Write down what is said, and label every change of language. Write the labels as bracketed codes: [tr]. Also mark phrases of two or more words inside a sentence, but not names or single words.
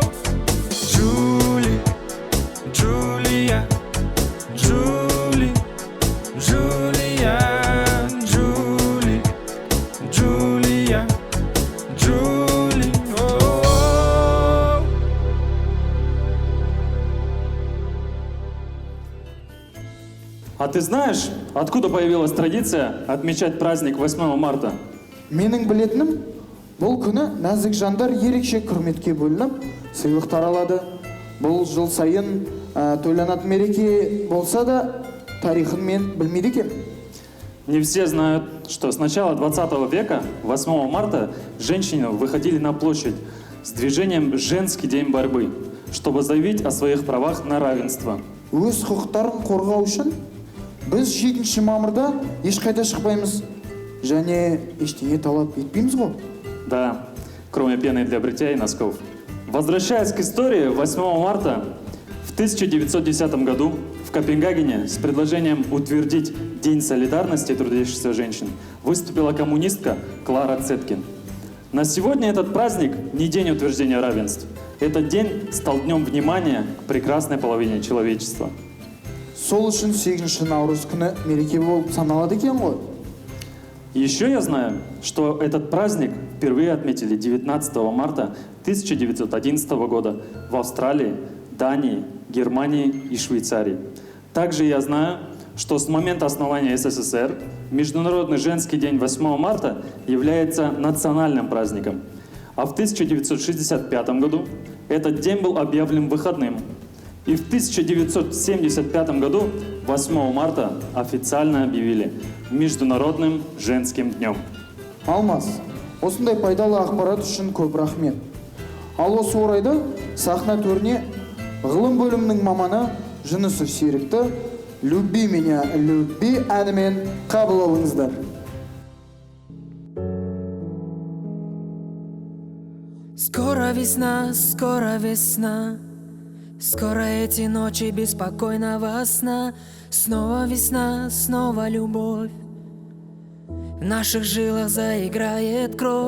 [ru] Джули, Джулия, Джули, Джулия, Джули, Джулия, Джули. О-о-о. А ты знаешь, откуда появилась традиция отмечать праздник 8 марта? [kk] Менің білетінім, бұл күні нәзік жандар ерекше құрметке бөлініп, сыйлықтар алады. Бұл жыл сайын тойланатын мереке болса да, тарихын мен білмейді екенмін. [ru] Не все знают, что с начала 20 века, 8 марта, женщины выходили на площадь с движением «Женский день борьбы», чтобы заявить о своих правах на равенство. [kk] Өз құқықтарын қорғау үшін біз 7 мамырда ешқайда шықпаймыз және ештеңе талап етпейміз ғой. [ru] Да, кроме пены для бритья и носков. Возвращаясь к истории, 8 марта в 1910 году в Копенгагене с предложением утвердить День солидарности трудящихся женщин выступила коммунистка Клара Цеткин. На сегодня этот праздник не день утверждения равенств. Этот день стал днем внимания к прекрасной половине человечества. [kk] Сол үшін 8 наурыз күні мереке болып саналады екен ғой. [ru] Еще я знаю, что этот праздник впервые отметили 19 марта 1911 года в Австралии, Дании, Германии и Швейцарии. Также я знаю, что с момента основания СССР Международный женский день 8 марта является национальным праздником. А в 1965 году этот день был объявлен выходным. И в 1975 году 8 марта официально объявили Международным женским днем. [kk] Алмас, осындай пайдалы ақпарат үшін көп рахмет. Ал осы орайда сахна төріне ғылым бөлімінің маманы Жүнісов Серікті «Люби меня, люби» әнімен қабыл алыңыздар. [ru] Скоро весна, скоро весна. Скоро эти ночи беспокойного сна. Снова весна, снова любовь. В наших жилах заиграет кровь.